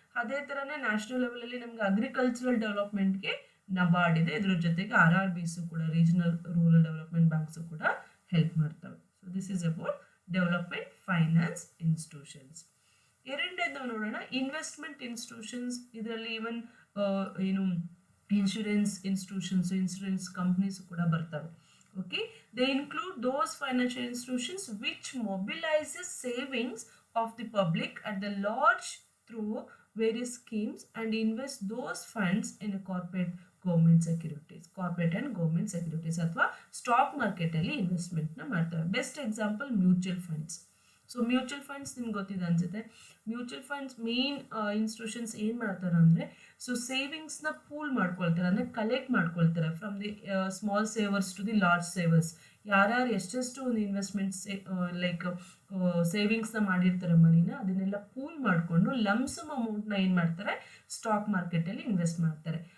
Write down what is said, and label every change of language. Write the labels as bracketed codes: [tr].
[kn] ಅದೇ ಥರನೇ ನ್ಯಾಷನಲ್ ಲೆವೆಲಲ್ಲಿ ನಮ್ಗೆ ಅಗ್ರಿಕಲ್ಚರಲ್ ಡೆವಲಪ್ಮೆಂಟ್ಗೆ ನಬಾರ್ಡ್ ಇದೆ, ಇದ್ರ ಜೊತೆಗೆ RRBs ಕೂಡ, ರೀಜನಲ್ ರೂರಲ್ ಡೆವಲಪ್ಮೆಂಟ್ ಬ್ಯಾಂಕ್ಸು ಕೂಡ ಹೆಲ್ಪ್ ಮಾಡ್ತವೆ. [en] So this is about development finance institutions. [kn] ಎರಡನೇದು ನಾವು ನೋಡೋಣ ಇನ್ವೆಸ್ಟ್ಮೆಂಟ್ ಇನ್ಸ್ಟಿಟ್ಯೂಷನ್ಸ್. ಇದರಲ್ಲಿ ಈವನ್ ಏನು ಇನ್ಶೂರೆನ್ಸ್ ಇನ್ಸ್ಟಿಟ್ಯೂಷನ್ಸ್, ಇನ್ಶೂರೆನ್ಸ್ ಕಂಪ್ನೀಸ್ ಕೂಡ ಬರ್ತವೆ. [en] okay, they include those financial institutions which mobilises savings of the public at the large through various schemes and invest those funds in a corporate government securities, corporate and government securities [kn] ಅಥವಾ stock market ಅಲ್ಲಿ investment ನ ಮಾಡ್ತಾರೆ. [en] Best example mutual funds. [kn] So mutual funds ನಿಮ್ಗೆ ಗೊತ್ತಿದೆ ಅನ್ಸುತ್ತೆ. Mutual funds main institutions ಏನು ಮಾಡ್ತಾರೆ ಅಂದರೆ, ಸೊ ಸೇವಿಂಗ್ಸ್ನ ಪೂಲ್ ಮಾಡ್ಕೊಳ್ತಾರೆ, ಅಂದರೆ ಕಲೆಕ್ಟ್ ಮಾಡ್ಕೊಳ್ತಾರೆ [en] From the small savers to the large savers. [kn] ಯಾರ್ಯಾರು ಎಷ್ಟೆಷ್ಟು ಒಂದು ಇನ್ವೆಸ್ಟ್ಮೆಂಟ್ಸ್ ಲೈಕ್ ಸೇವಿಂಗ್ಸ್ನ ಮಾಡಿರ್ತಾರೆ ಮನಿನ, ಅದನ್ನೆಲ್ಲ ಪೂಲ್ ಮಾಡಿಕೊಂಡು ಲಮ್ಸಮ್ ಅಮೌಂಟ್ನ ಏನು ಮಾಡ್ತಾರೆ, ಸ್ಟಾಕ್ ಮಾರ್ಕೆಟಲ್ಲಿ ಇನ್ವೆಸ್ಟ್ ಮಾಡ್ತಾರೆ.